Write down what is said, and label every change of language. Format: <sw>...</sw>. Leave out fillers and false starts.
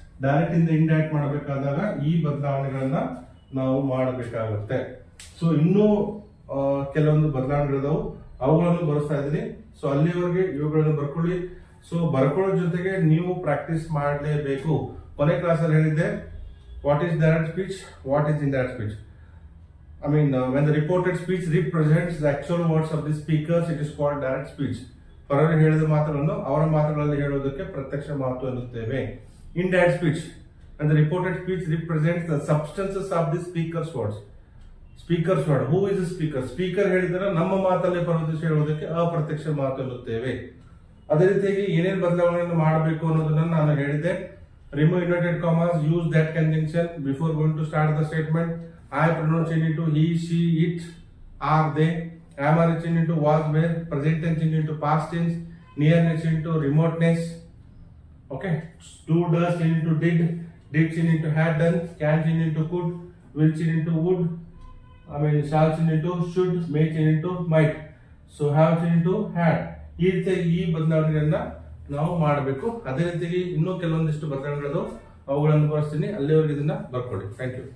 <kn>Direct ಇಂದ indirect ಮಾಡಬೇಕಾದಾಗ ಈ ಬದಲಾವಣೆಗಳನ್ನ ನಾವು ಮಾಡಬೇಕಾಗುತ್ತೆ. ಸೊ ಇನ್ನೂ ಕೆಲವೊಂದು ಬದಲಾವಣೆಗಳಿದಾವು, ಅವುಗಳನ್ನು ಬರೆಸ್ತಾ ಇದ್ದೀನಿ. ಸೊ ಅಲ್ಲಿವರೆಗೆ ಇವುಗಳನ್ನು ಬರ್ಕೊಳ್ಳಿ. ಸೊ ಬರ್ಕೊಳ್ಳೋ ಜೊತೆಗೆ ನೀವು ಪ್ರಾಕ್ಟೀಸ್ ಮಾಡಲೇಬೇಕು. ಕೊನೆ ಕ್ಲಾಸ್ ಅಲ್ಲಿ ಹೇಳಿದ್ದೆ</kn> <en>What is direct speech, what is indirect speech. when the reported speech represents the actual words of the speakers, it is called direct speech.</en> <kn>ಪರರು ಹೇಳಿದ ಮಾತುಗಳನ್ನು ಅವರ ಮಾತುಗಳಲ್ಲಿ ಹೇಳುವುದಕ್ಕೆ ಪ್ರತ್ಯಕ್ಷ ಮಾತು ಎನ್ನುತ್ತೇವೆ.</kn> <en>Indirect speech, when the reported speech represents the substances of the speaker's words. Speaker's word, who is the speaker?</en> <kn>Speaker ಹೇಳಿದರೆ ನಮ್ಮ ಮಾತಲ್ಲಿ ಪರಿವರ್ತಿಸಿ ಹೇಳುವುದಕ್ಕೆ ಅಪ್ರತ್ಯಕ್ಷ ಮಾತು ಎನ್ನುತ್ತೇವೆ. ಅದೇ ರೀತಿಯಾಗಿ ಏನೇನು ಬದಲಾವಣೆಯನ್ನು ಮಾಡಬೇಕು ಅನ್ನೋದನ್ನ ನಾನು ಹೇಳಿದ್ದೆ.</kn> <en>Remove inverted commas, use that conjunction before going to start the statement. I pronoun change into he, she, it, are, they. Am are change into was, were. Present tense change into past tense. Nearness change into remoteness. Okay. Do, does change into did. Did change into had done. Can change into could. Will change into would. Shall change into should. May change into might. So have change into had.</en> <kn>ಈ ರೀತಿಯಾಗಿ ಈ ಬದಲಾವಣೆಗಳನ್ನ ನಾವು ಮಾಡಬೇಕು. ಅದೇ ರೀತಿಯಾಗಿ ಇನ್ನೂ ಕೆಲವೊಂದಿಷ್ಟು ಬದಲಾವಣೆಗಳು ಅವುಗಳನ್ನು ಬರೆಸ್ತೀನಿ. ಅಲ್ಲಿವರೆಗೆ ಇದನ್ನ ಬರ್ಕೊಳ್ಳಿ. Thank you.</kn>